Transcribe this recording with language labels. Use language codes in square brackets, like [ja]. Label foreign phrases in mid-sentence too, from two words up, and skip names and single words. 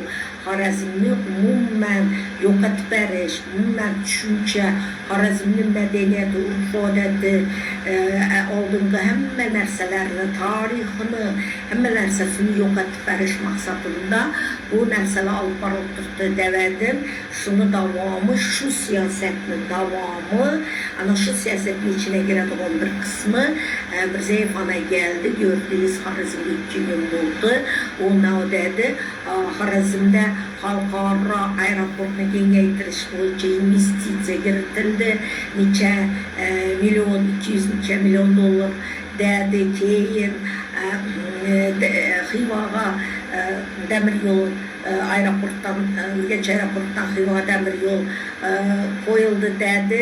[uz] Xorazmni umuman yo'qotib berish, umuman tushuncha, Xorazmni madaniyati, urf-odati, oldingi hamma narsalarni, tarixini, hamma narsasini yo'qotib berish maqsadida bu narsalar olib borib turibdi dedim. Shuni davomi, shu siyosatni davomi, ana shu siyosatning ichine giradigan bir qismi Mirziyoyev ana geldi, gördünüz Xorazmda 2 gün bo'ldi. U nima dedi? Xorazmda xalqaro aeroportni kengaytirish bo'yicha investitsiya kiritildi. Necha million, 200 necha million dollar dedi. Keyin Xivaga demir yo'l aeroportdan Urganch aeroportdan Xivaga demir yo'l qo'yildi dedi.